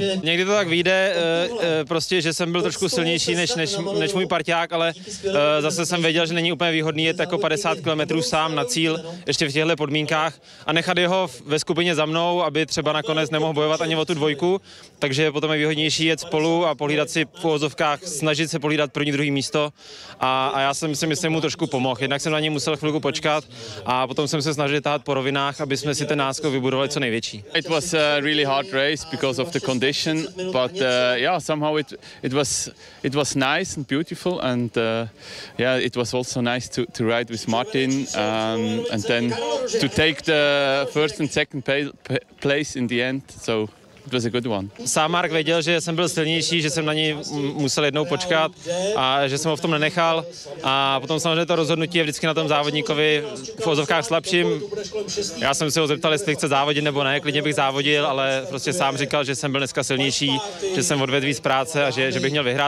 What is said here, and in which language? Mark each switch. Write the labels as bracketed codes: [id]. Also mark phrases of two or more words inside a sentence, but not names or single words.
[cs] Někdy to tak vyjde, prostě, že jsem byl trošku silnější než můj parťák, ale zase jsem věděl, že není úplně výhodný jet jako 50 km sám na cíl, ještě v těchto podmínkách a nechat jeho ve skupině za mnou, aby třeba nakonec nemohl bojovat ani o tu dvojku, takže potom je výhodnější jet spolu a pohlídat si v uvozovkách, snažit se pohlídat první, druhý místo a já jsem si myslím, mu trošku pomohl. Jednak jsem na něj musel chvilku počkat a potom jsem se snažil tahat po rovinách, aby jsme si ten náskok vybudovali co největší. [en] It was a really hard race because of the condition, but yeah, somehow it was nice and beautiful, and yeah, it was also nice to ride with Martin and then to take the first and second place in the end. So it was a good one. [cs] Sám Mark věděl, že jsem byl silnější, že jsem na něj musel jednou počkat a že jsem ho v tom nenechal. A potom samozřejmě to rozhodnutí je vždycky na tom závodníkovi v ozovkách slabším. Já jsem se ho zeptal, jestli chce závodit nebo ne, klidně bych závodil, ale prostě sám říkal, že jsem byl dneska silnější, že jsem odvedl víc práce a že bych měl vyhrát.